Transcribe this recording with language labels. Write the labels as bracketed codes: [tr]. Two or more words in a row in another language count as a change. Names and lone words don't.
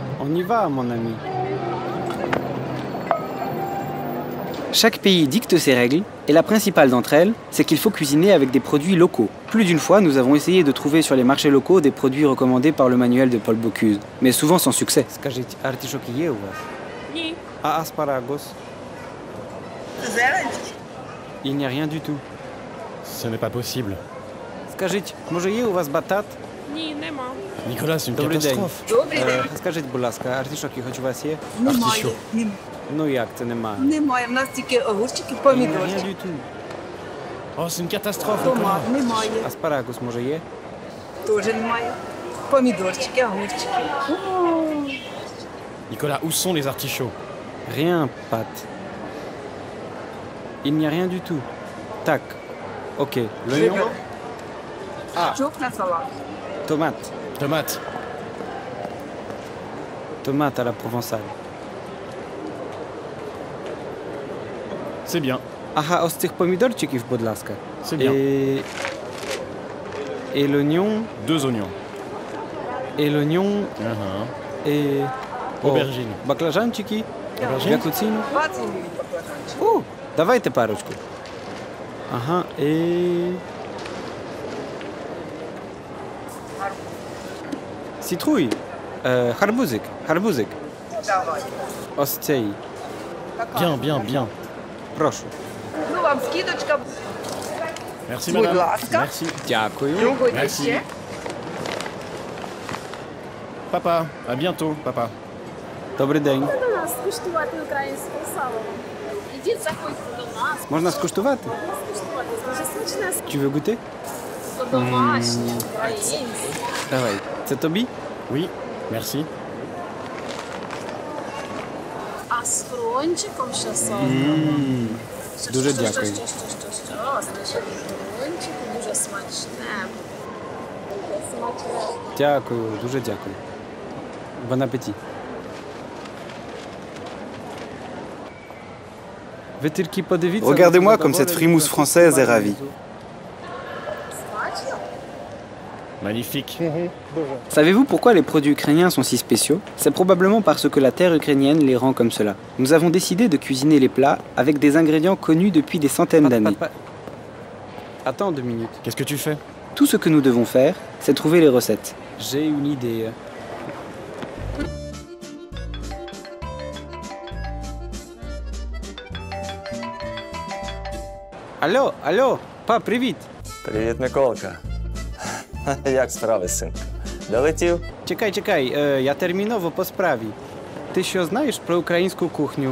[fr] On y va, mon ami. Chaque pays dicte ses règles, et la principale d'entre elles, c'est qu'il faut cuisiner avec des produits locaux. Plus d'une fois, nous avons essayé de trouver sur les marchés locaux des produits recommandés par le manuel de Paul Bocuse, mais souvent sans succès. [uk] Скажіть, артишоки є у вас? Ні. А аспарагос? [fr] Il n'y a rien du tout. Ce n'est pas possible. [uk] Скажіть, може є у вас батат? Ні, нема. [fr] Nicolas, c'est une [uk] Добрий день. [fr] catastrophe. [uk] Скажіть, будь ласка, артишоки хоч у вас є? [fr] Artichaut. [uk] Немає. Ну як це немає? Немає. В нас тільки огурчики, [fr] Il n'y a [uk] помідорчики. [fr] rien du tout. Oh, c'est une catastrophe, [uk] Томат [fr] Nicolas. [uk] немає. Аспарагус може є? Теж немає. Помідорчики, огурчики. [fr] Nicolas, où sont les artichauts? Rien, Pat. Il n'y a rien du tout. Tac. Ok. L'oignon? Ah, [uk] Чок на салат. [fr] tomate. Tomates. Tomate à la provençale. C'est bien. [uk] Ага, ось цих помідорчиків, будь ласка. [fr] C'est bien. Et l'oignon, 2 oignons. et l'oignon, Uh-huh. et... Aubergine. [uk] О, баклажанчики. [fr] Aubergine. [uk] В яку ціну? 20 гривень баклажанчик. О, давайте парочку. Ага, і... Сітруй. Гарбузик, гарбузик. Давай. Ось цей. [fr] Bien, bien, bien. [uk] Прошу. Ну, вам скидочка. [fr] Merci, [uk] Будь [fr] madame. [uk] ласка. [fr] Merci. [uk] Дякую. Пробуйте [fr] Merci. [uk] ще. [fr] Papa, à bientôt, papa. [uk] Добрий день. До нас скуштувати українське сало. Ідіть, заходьте до нас. Можна скуштувати? Скуштувати. Дуже смачне [fr] Tu veux goûter? [uk] домашнє, українське. Давай. Це тобі? [fr] Oui, merci. [uk] А з хрончиком ще сало. Дуже дякую. Що? Значить, хрончик дуже смачне. Смачне. Дякую, дуже дякую. [fr] Bon appétit. [uk] Ви тільки подивіться. [fr] Regardez-moi comme cette frimousse française est ravie. [uk] Смачно? [fr] Magnifique. Savez-vous pourquoi les produits ukrainiens sont si spéciaux? C'est probablement parce que la terre ukrainienne les rend comme cela. Nous avons décidé de cuisiner les plats avec des ingrédients connus depuis des centaines d'années. Attends 2 minutes. Qu'est-ce que tu fais? Tout ce que nous devons faire, c'est trouver les recettes. J'ai une idée. [uk] Алло, алло, па, привіт. Привіт, Миколка. Як справи, синку? Долетів? Чекай, я терміново по справі. Ти що знаєш про українську кухню?